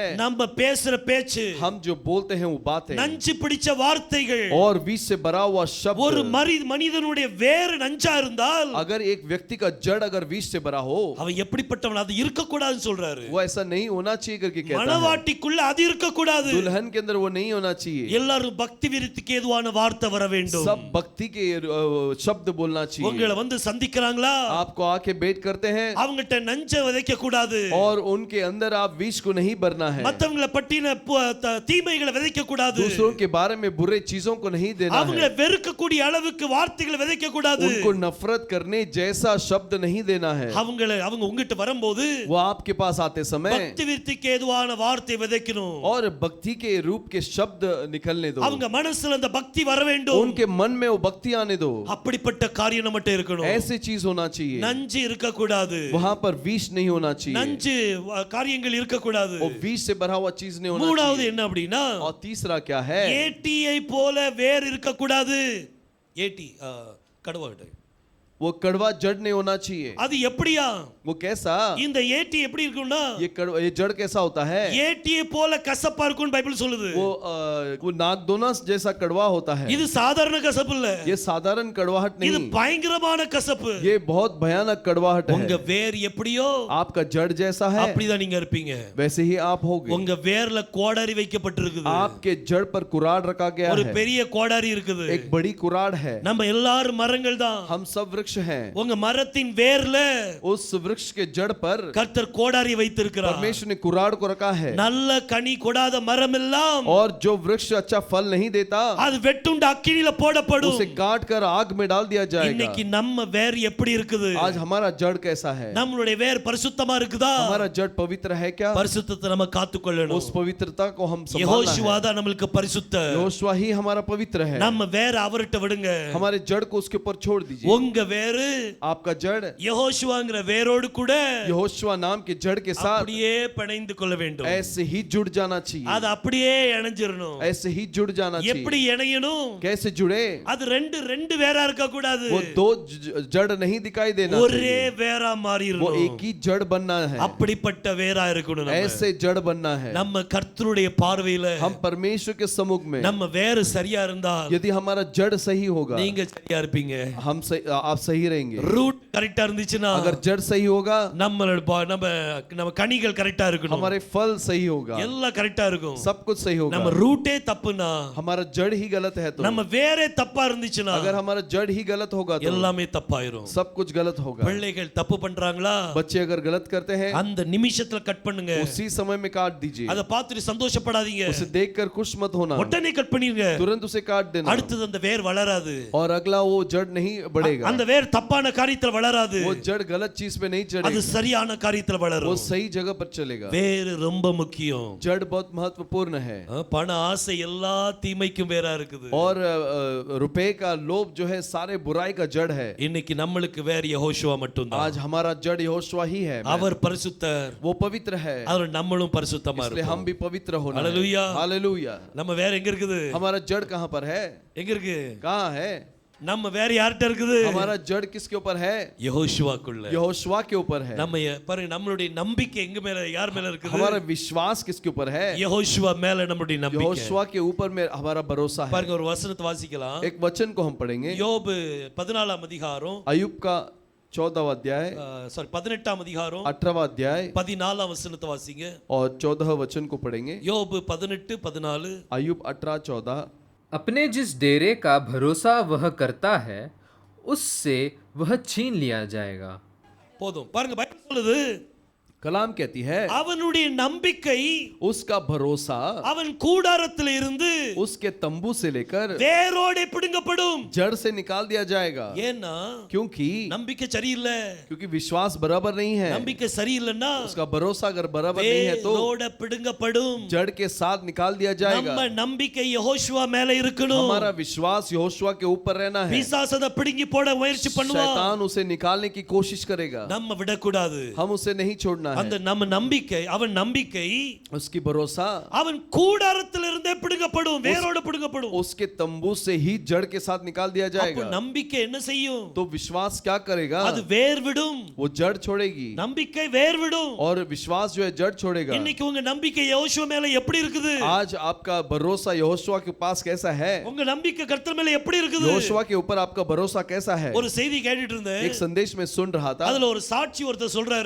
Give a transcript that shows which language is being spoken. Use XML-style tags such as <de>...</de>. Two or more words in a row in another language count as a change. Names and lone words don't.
<ta>நம்ம பேசுற பேச்சு,</ta> <hi>हम जो बोलते हैं वो बातें,</hi> <ta>நஞ்சு பிடிச்ச வார்த்தைகள்.</ta> <hi>और विष से भरा हुआ शब्द।</hi> <ta>ஒரு மனிதனுடைய வேறு நஞ்சா இருந்தால்,</ta> <hi>अगर एक व्यक्ति का जड़ अगर विष से भरा हो,</hi> <ta>அவன் எப்படிப்பட்டவன்? அது இருக்க கூடாதுன்னு சொல்றாரு.</ta> <hi>वो ऐसा नहीं होना चाहिए करके कहता है।</hi> <ta>மனவாட்டிக்குள்ள அது இருக்க கூடாது.</ta> <hi>दुल्हन के अंदर वो नहीं होना चाहिए।</hi> <ta>எல்லாரும் பக்தி விருத்திக்கு ஏதுவான வார்த்தை வர வேண்டும்.</ta> <hi>सब भक्ति के शब्द बोलना चाहिए।</hi> <ta>உங்களை வந்து சந்திக்கறாங்களா?</ta> <hi>आपको आके भेंट करते हैं,</hi> <ta>அவங்கட்ட நஞ்சை விதைக்க கூடாது.</ta> <hi>और उनके अंदर आप विष को नहीं भरना है।</hi> <ta>மத்தவங்களை பற்றின தீமைகளை விதைக்க கூடாது.</ta> <hi>दूसरों के बारे में बुरे चीजों को नहीं देना</hi> <ta>அவங்களை</ta> <hi>है।</hi> <ta>வெறுக்கக்கூடிய அளவுக்கு வார்த்தைகளை விதைக்க கூடாது.</ta> <hi>उनको नफरत करने जैसा शब्द नहीं देना है।</hi> <ta>அவங்க உங்ககிட்ட வரும்போது</ta> <hi>वो आपके पास आते समय</hi> <ta>பக்தி விருத்திக்கு ஏதுவான வார்த்தை விதைக்கணும்.</ta> <hi>और भक्ति के रूप के शब्द निकलने दो,</hi> <ta>அவங்க மனசுல அந்த பக்தி வர வேண்டும்.</ta> <hi>उनके मन में वो भक्ति आने दो।</hi> <ta>அப்படிப்பட்ட காரியம் நம்மட்ட இருக்கணும்.</ta> <hi>ऐसी चीज होना चाहिए।</hi> <ta>நஞ்சு இருக்க கூடாது.</ta> <hi>वहां पर विष नहीं होना चाहिए,</hi> <ta>நஞ்சு காரியங்கள் இருக்க கூடாது.</ta> <hi>वो विष से भरा हुआ चीज नहीं होना</hi> <ta>மூணாவது</ta> <hi>चाहिए।</hi> <ta>என்ன அப்படின்னா,</ta> <hi>और तीसरा क्या है?</hi> <ta>ஏட்டியை போல வேர் இருக்க கூடாது. ஏட்டி கடுவாடு,</ta> <hi>वो कड़वा जड़ नहीं होना चाहिए।</hi> <ta>அது எப்படியா?</ta> <hi>वो कैसा?</hi> <ta>இந்த ஏட்டி எப்படி இருக்கும்னா</ta> <hi>ये जड़ कैसा होता है?</hi> <ta>ஏட்டியை போல கசப்பா இருக்கும்னு பைபிள் சொல்லுது.</ta> <hi>वो नागदोना जैसा कड़वा होता है।</hi> <ta>இது சாதாரண கசப்பு இல்ல,</ta> <hi>ये साधारण कड़वाहट</hi> <ta>இது</ta> <hi>नहीं,</hi> <ta>பயங்கரமான கசப்பு.</ta> <hi>ये बहुत भयानक कड़वाहट</hi> <ta>உங்க</ta> <hi>है।</hi> <ta>வேர் எப்படியோ</ta> <hi>आपका जड़ जैसा है</hi> <ta>அப்படிதான் நீங்க இருப்பீங்க.</ta> <hi>वैसे ही आप होगे।</hi> <ta>உங்க வேர்ல கோடாரி வைக்கப்பட்டிருக்குது.</ta> <hi>आपके जड़ पर कुराड़ रखा गया</hi> <ta>ஒரு</ta> <hi>है,</hi> <ta>பெரிய கோடாரி இருக்குது.</ta> <hi>एक बड़ी कुराड़ है।</hi> <ta>நம்ம எல்லாரும் மரங்கள் தான்.</ta> <hi>हम सब वृक्ष हैं।</hi> <ta>உங்க மரத்தின் வேர்ல</ta> <hi>उस वृक्ष के जड़ पर</hi> <ta>கர்த்தர் கோடாரி வைத்திருக்கிறார்.</ta> <hi>परमेश्वर ने कुराड़ को रखा है।</hi> <ta>நல்ல கனி கொடாத மரம் எல்லாம்</ta> <hi>और जो वृक्ष अच्छा फल नहीं देता</hi> <ta>அது வெட்டுண்டு அக்கினியில போடப்படும்.</ta> <hi>उसे काट कर आग में डाल दिया जाएगा।</hi> <ta>இன்னைக்கு நம்ம வேர் எப்படி இருக்குது?</ta> <hi>आज हमारा जड़ कैसा है?</hi> <ta>நம்மளுடைய வேர் பரிசுத்தமா இருக்குதா?</ta> <hi>हमारा जड़ पवित्र है क्या?</hi> <ta>பரிசுத்தத்தை நம்ம காத்துக்கொள்ளணும்.</ta> <hi>उस पवित्रता को हम संभालना</hi> <ta>யெகோஷுவா</ta> <hi>है।</hi> <ta>தான் நமக்கு பரிசுத்தர்.</ta> <hi>यहोशुआ ही हमारा पवित्र है।</hi> <ta>நம்ம வேர் அவர்ட்ட விடுங்க.</ta> <hi>हमारे जड़ को उसके ऊपर छोड़ दीजिए।</hi> <ta>உங்க வேர்</ta> <hi>आपका जड़</hi> <ta>யெகோஷுவாங்கற வேரோடு கூட</ta> <hi>यहोशुआ नाम के जड़ के साथ</hi> <ta>அப்படியே பிணைந்து கொள்ள வேண்டும்.</ta> <hi>ऐसे ही जुड़ जाना चाहिए।</hi> <ta>அது அப்படியே இணைஞ்சிரணும்.</ta> <hi>ऐसे ही जुड़ जाना चाहिए।</hi> <ta>எப்படி இணையணும்?</ta> <hi>कैसे जुड़े?</hi> <ta>அது ரெண்டு வேரா இருக்க கூடாது.</ta> <hi>वो दो जड़ नहीं दिखाई देना</hi> <ta>ஒரே</ta> <hi>चाहिए।</hi> <ta>வேரா</ta> <hi>वो</hi> <ta>மாறிரணும்.</ta> <hi>एक ही जड़ बनना है।</hi> <ta>அப்படிப்பட்ட வேரா இருக்கணும். நம்ம</ta> <hi>ऐसे जड़ बनना है।</hi> <ta>நம்ம கர்த்தருடைய பார்வையில</ta> <hi>हम परमेश्वर के सम्मुख में</hi> <ta>நம்ம வேர் சரியா இருந்தா</ta> <hi>यदि हमारा जड़ सही होगा</hi> <ta>நீங்க சரியா இருப்பீங்க.</ta> <hi>हम सही, आप सही रहेंगे।</hi> <ta>ரூட் கரெக்ட்டா இருந்துச்சுனா</ta> <hi>अगर जड़ सही होगा</hi> <ta>நம்ம கனிகள் கரெக்ட்டா இருக்கணும்.</ta> <hi>हमारे फल सही होगा,</hi> <ta>எல்லாம் கரெக்ட்டா இருக்கும்.</ta> <hi>सब कुछ सही होगा।</hi> <ta>நம்ம ரூட்டே தப்புனா</ta> <hi>हमारा जड़ ही गलत है तो</hi> <ta>நம்ம வேரே தப்பா இருந்துச்சுனா</ta> <hi>अगर हमारा जड़ ही गलत होगा तो</hi> <ta>எல்லாமே தப்பாயிரும்.</ta> <hi>सब कुछ गलत होगा।</hi> <ta>பிள்ளைகள் தப்பு பண்றாங்களா?</ta> <hi>बच्चे अगर गलत करते हैं</hi> <ta>அந்த நிமிஷத்துல கட் பண்ணுங்க.</ta> <hi>उसी समय में काट दीजिए।</hi> <ta>அத பார்த்துட்டு சந்தோஷப்படாதீங்க.</ta> <hi>उसे देखकर खुश मत होना,</hi> <ta>உடனே கட் பண்ணிருங்க.</ta> <hi>तुरंत उसे काट देना।</hi> <ta>அடுத்து அந்த வேர் வளராது.</ta> <hi>और अगला वो जड़ नहीं बढ़ेगा,</hi> <ta>அந்த வேர் தப்பான காரியத்துல வளராது.</ta> <hi>वो जड़ गलत चीज पे नहीं</hi> <ta>அது</ta> <hi>चढ़ेगा,</hi> <ta>சரியான காரியத்துல</ta> <hi>वो</hi> <ta>வளரும்.</ta> <hi>सही जगह पर चलेगा।</hi> <ta>வேர் ரொம்ப முக்கியம்.</ta> <hi>जड़ बहुत महत्वपूर्ण है।</hi> <ta>பண ஆசை எல்லா தீமைக்கும் வேரா இருக்குது.</ta> <hi>और रुपए का लोभ जो है सारे बुराई का जड़ है।</hi> <ta>இன்னைக்கு நம்மளுக்கு வேர் யெகோஷுவா மட்டும்தான்.</ta> <hi>आज हमारा जड़ यहोशुआ ही है।</hi> <ta>அவர் பரிசுத்தர்,</ta> <hi>वो पवित्र है,</hi> <ta>அவர் நம்மளும் பரிசுத்தமா</ta> <hi>इसलिए हम</hi> <ta>இருப்போம்.</ta> <hi>भी पवित्र होना है। हालेलुया। हालेलुया।</hi> <ta>நம்ம வேர் எங்க இருக்குது?</ta> <hi>हमारा जड़ कहाँ पर है?</hi> <ta>எங்க இருக்கு?</ta> <hi>कहाँ है?</hi> <ta>நம்ம வேர் யார்ட்ட இருக்குது?</ta> <hi>हमारा जड़ किसके ऊपर है?</hi> <ta>யெகோஷுவாக்குள்ள.</ta> <hi>यहोशुआ के ऊपर है।</hi> <ta>நம்ம பாருங்க, நம்மளுடைய நம்பிக்கை எங்க மேல, யார் மேல இருக்குது?</ta> <hi>हमारा विश्वास किसके ऊपर है?</hi> <ta>யெகோஷுவா மேல நம்மளுடைய நம்பிக்கை.</ta> <hi>यहोशुआ के ऊपर में हमारा भरोसा है।</hi> <ta>பாருங்க, ஒரு வசனத்தை வாசிக்கலாம்.</ta> <hi>एक वचन को हम पढ़ेंगे।</hi> <ta>யோபு 14ஆம் அதிகாரம்,</ta> <hi>अय्यूब का 14वां अध्याय,</hi> <ta>18ஆம் அதிகாரம்</ta> <hi>18वां अध्याय</hi> <ta>14ஆம் वசனத்தை வாசிங்க.</ta> <hi>और 14 वचन को पढ़ेंगे।</hi> <ta>யோபு 18:14.</ta> <hi>अय्यूब 18:14। अपने जिस डेरे का भरोसा वह करता है उससे वह छीन लिया जाएगा।</hi> <ta>போதும். பாருங்க, பைபிள் சொல்லுது,</ta> <hi>कलाम कहती है</hi> <ta>அவனுடைய நம்பிக்கை</ta> <hi>उसका भरोसा</hi> <ta>அவன் கூடாரத்தில் இருந்து</ta> <hi>उसके तंबू से लेकर</hi> <ta>வேரோட பிடுங்கப்படும்.</ta> <hi>जड़ से निकाल दिया जाएगा।</hi> <ta>ஏன்னா</ta> <hi>क्योंकि</hi> <ta>நம்பிக்கை சரியில்லை.</ta> <hi>क्योंकि विश्वास बराबर नहीं है।</hi> <ta>நம்பிக்கை சரியில்லைன்னா</ta> <hi>उसका भरोसा अगर बराबर नहीं है तो</hi> <ta>வேரோட பிடுங்கப்படும்.</ta> <hi>जड़ के साथ निकाल दिया जाएगा।</hi> <ta>நம்ம நம்பிக்கை யெகோஷுவா மேல இருக்கணும்.</ta> <hi>हमारा विश्वास यहोशुआ के ऊपर रहना है।</hi> <ta>பிசாசத பிடுங்கி போட முயற்சி பண்ணுவான்.</ta> <hi>शैतान उसे निकालने की कोशिश करेगा,</hi> <ta>நம்ம விடக்கூடாது.</ta> <hi>हम उसे नहीं छोड़ना</hi> <ta>அந்த</ta> <hi>है।</hi> <ta>நம்ம நம்பிக்கை, அவன் நம்பிக்கை</ta> <hi>उसकी भरोसा</hi> <ta>அவன் கூடாரத்தில் இருந்தே பிடுங்கப்படும், வேரோட பிடுங்கப்படும்.</ta> <hi>उसके तंबू से ही जड़ के साथ निकाल दिया</hi> <ta>அப்ப</ta> <hi>जाएगा।</hi> <ta>நம்பிக்கை என்ன செய்யும்?</ta> <hi>तो विश्वास क्या करेगा?</hi> <ta>அது வேர் விடும்.</ta> <hi>वो जड़ छोड़ेगी</hi> <ta>நம்பிக்கை வேர் விடும்.</ta> <hi>और विश्वास जो है जड़ छोड़ेगा।</hi> <ta>இன்னைக்கு உங்க நம்பிக்கை யெகோஷுவா மேல எப்படி இருக்குது?</ta> <hi>आज आपका भरोसा यहोशुआ के पास कैसा है?</hi> <ta>உங்க நம்பிக்கை கர்த்தர் மேல எப்படி இருக்குது?</ta> <hi>यहोशुआ के ऊपर आपका भरोसा कैसा है?</hi> <ta>ஒரு செய்தி கேட்டுட்டு இருந்தேன்.</ta> <hi>एक संदेश में सुन रहा था,</hi> <ta>அதுல ஒரு சாட்சி ஒருத்தர் சொல்றாரு.</ta>